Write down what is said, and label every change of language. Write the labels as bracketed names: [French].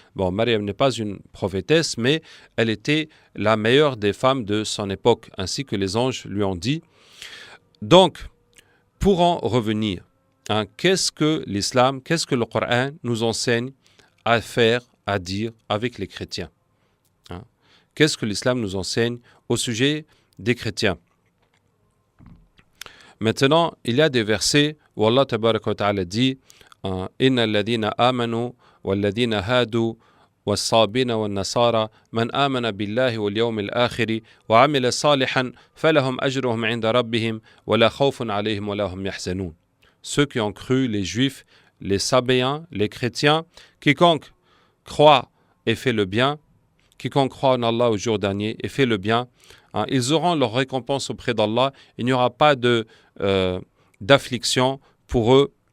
[French] Bon, Maryam n'est pas une prophétesse, mais elle était la meilleure des femmes de son époque, ainsi que les anges lui ont dit. Donc, pour en revenir, hein, qu'est-ce que l'islam, qu'est-ce que le Coran nous enseigne à faire, à dire avec les chrétiens, hein? Qu'est-ce que l'islam nous enseigne au sujet des chrétiens? Maintenant, il y a des versets où Allah tabaraka wa ta'ala dit [Arabic] إن الذين آمنوا والذين هادوا والصابين والنصارى من آمن بالله واليوم الآخر وعمل صالحا فلهم أجرهم عند ربهم ولا خوف عليهم ولا هم يحزنون. [French] Ceux qui ont cru, les juifs, les sabéens, les chrétiens, quiconque croit et fait le bien, quiconque croit en Allah au jour dernier et fait le bien, hein, ils auront leur récompense auprès d'Allah. Il n'y aura pas d'affliction pour eux.